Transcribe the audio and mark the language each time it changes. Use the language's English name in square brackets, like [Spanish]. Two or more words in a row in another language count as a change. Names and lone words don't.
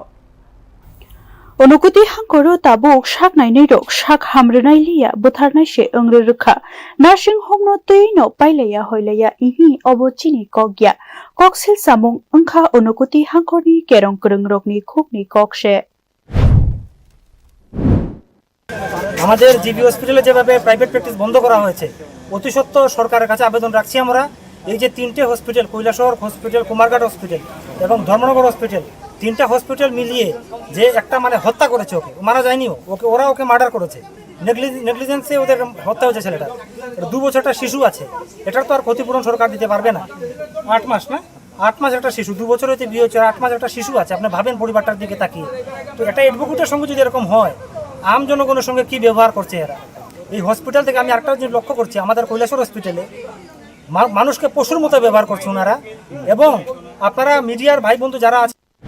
[Kok Borok] Unukuti hangkoro tabuk shak nainai rok shak hamrunai liya butharnai she ongrurukha nursing home no tui no pailaya hoilaya ihi obochini kokya koksil samung angkha unukuti hangkorni kerongkrung rokni khukni kokshe [Bangla] আমাদের জিবি হসপিটালে যেভাবে [English] private practice [Bangla] বন্ধ করা হয়েছে অতি সত্ত্বর সরকারের কাছে আবেদন রাখছি আমরা এই যে তিনটে হসপিটাল কৈলাসহর হসপিটাল কুমারঘাট হসপিটাল এবং ধর্মনগর হসপিটাল তিনটা হসপিটাল মিলিয়ে যে একটা মানে হত্যা করেছে ওকে মারা যায়নি ওকে মার্ডার করেছে নেগলিজেন্সে ওদের হত্যা হয়েছে ছেলেটা 2 বছরটা শিশু আছে এটার তো আর ক্ষতিপূরণ সরকার দিতে পারবে না 8 মাস না 8 মাস একটা শিশু 2 বছর হতে বিয়ে হচ্ছে 8 মাস একটা শিশু আছে আপনি ভাবেন পরিবারটার দিকে তাকিয়ে তো এটা অ্যাডভোকেটের সঙ্গে যদি এরকম হয় আম জনগণের সঙ্গে কি ব্যবহার করছে এরা এই হসপিটাল থেকে আমি একটা জিনিস লক্ষ্য করছি আমাদের কৈলাসহর হসপিটালে মানুষকে পশুর মতো ব্যবহার করছে ওনারা এবং আপনারা মিডিয়ার ভাই বন্ধু যারা আছে